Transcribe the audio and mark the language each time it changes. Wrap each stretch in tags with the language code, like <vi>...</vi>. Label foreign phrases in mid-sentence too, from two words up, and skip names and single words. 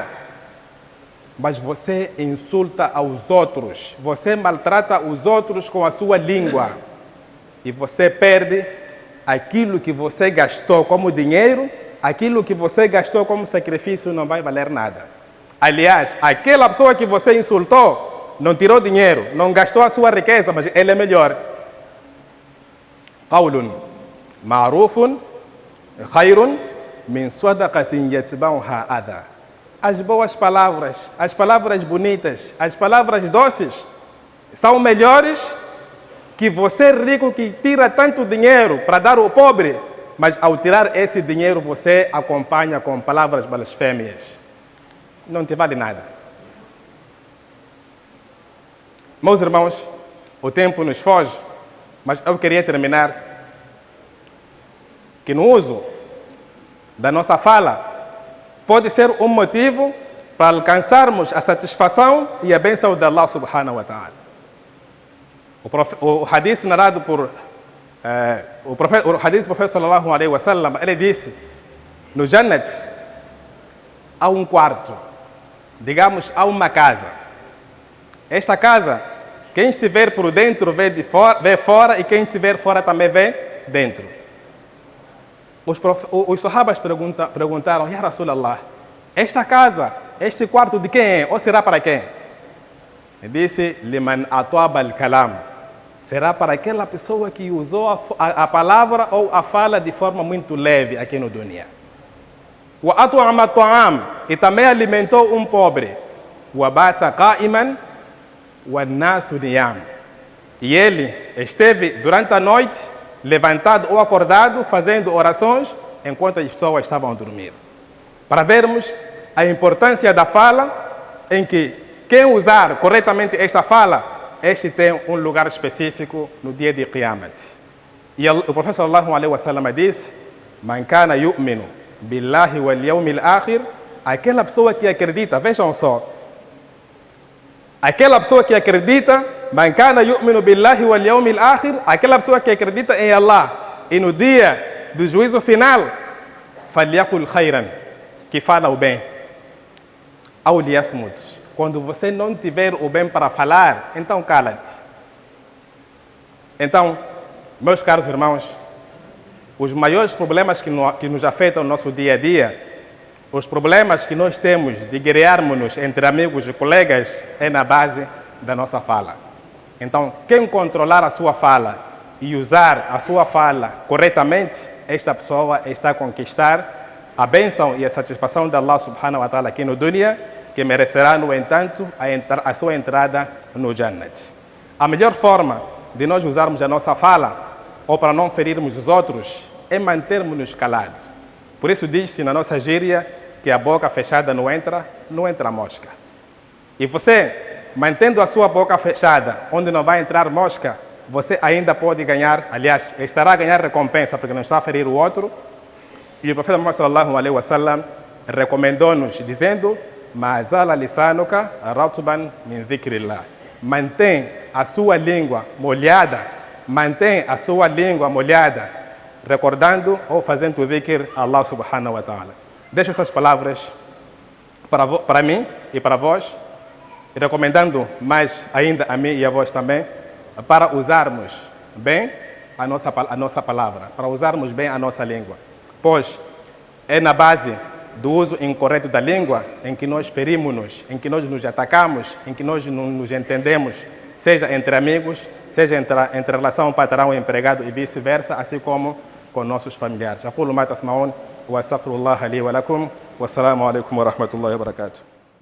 <pt>Mas você insulta aos outros, você maltrata os outros com a sua língua e você perde aquilo que você gastou como dinheiro, aquilo que você gastou como sacrifício não vai valer nada. Aliás, aquela pessoa que você insultou não tirou dinheiro, não gastou a sua riqueza, mas ele é melhor.</pt> <ar>قول معروف خير من صدقة يتبعها أذى.</ar> <pt>As boas palavras, as palavras bonitas, as palavras doces são melhores que você rico que tira tanto dinheiro para dar ao pobre, mas ao tirar esse dinheiro você acompanha com palavras blasfêmias. Não te vale nada. Meus irmãos, o tempo nos foge, mas eu queria terminar que no uso da nossa fala pode ser um motivo para alcançarmos a satisfação e a bênção de Allah</pt> <ar>سبحانه وتعالى.</ar> <pt>O hadith narrado por o hadith do profeta</pt> <ar>صلى الله عليه وسلم,</ar> <pt>ele disse: no Jannat há um quarto, digamos, há uma casa. Esta casa, quem estiver por dentro vê fora e quem estiver fora também vê dentro. Os sahabas perguntaram:</pt> <ar>يا رسول الله,</ar> <pt>esta casa, este quarto de quem é? Ou será para quem? Ele disse:</pt> <ar>لمن أطاب الكلام.</ar> <pt>Será para aquela pessoa que usou a palavra ou a fala de forma muito leve aqui no dunya.</pt> <ar>وأطعم الطعام,</ar> <pt>e também alimentou um pobre.</pt> <ar>وبات قائما والناس نيام.</ar> <pt>E ele esteve durante a noite levantado ou acordado fazendo orações enquanto as pessoas estavam a dormir. Para vermos a importância da fala, em que quem usar corretamente esta fala, este tem um lugar específico no dia de Qiyamat. E o profeta</pt> <ar>صلى الله عليه وسلم disse: من كان يؤمن بالله واليوم الآخر,</ar> <pt>aquela pessoa que acredita, vejam só, aquela pessoa que acredita,</pt> <ar>من كان يؤمن بالله واليوم الآخر,</ar> <pt>aquela pessoa que acredita em Allah e no dia do juízo final,</pt> <ar>فليقل خيرا,</ar> <pt>que fala o bem,</pt> <ar>أو ليصمت.</ar> <pt>Quando você não tiver o bem para falar, então cala-te. Então, meus caros irmãos, os maiores problemas que nos afetam no nosso dia a dia, os problemas que nós temos de guerrearmos entre amigos e colegas, é na base da nossa fala. Então, quem controlar a sua fala e usar a sua fala corretamente, esta pessoa está a conquistar a bênção e a satisfação de Allah</pt> <ar>سبحانه وتعالى</ar> <pt>aqui no dunya, que merecerá, no entanto, a sua entrada no Jannat. A melhor forma de nós usarmos a nossa fala, ou para não ferirmos os outros, é mantermos-nos calados. Por isso diz-se na nossa gíria que a boca fechada não entra mosca. E você, mantendo a sua boca fechada, onde não vai entrar mosca, você ainda pode ganhar, aliás, estará a ganhar recompensa, porque não está a ferir o outro. E o profeta Muhammad</pt> <ar>صلى الله عليه وسلم</ar> <pt>recomendou-nos, dizendo:</pt> <ar>ما زال لسانك رطبا من ذكر الله.</ar> <pt>Mantém a sua língua molhada, recordando ou fazendo dhikr a Allah</pt> <ar>سبحانه وتعالى.</ar> <pt>Deixo essas palavras para mim e para vós, e recomendando mais ainda a mim e a vós também, para usarmos bem a nossa palavra, para usarmos bem a nossa língua. Pois é na base do uso incorreto da língua em que nós ferimos-nos, em que nós nos atacamos, em que nós não nos entendemos, seja entre amigos, seja entre relação patrão e empregado e vice-versa, assim como com nossos familiares.</pt> <ar>أقول ما تسمعون وأستغفر الله لي ولكم والسلام عليكم ورحمة الله وبركاته.</ar>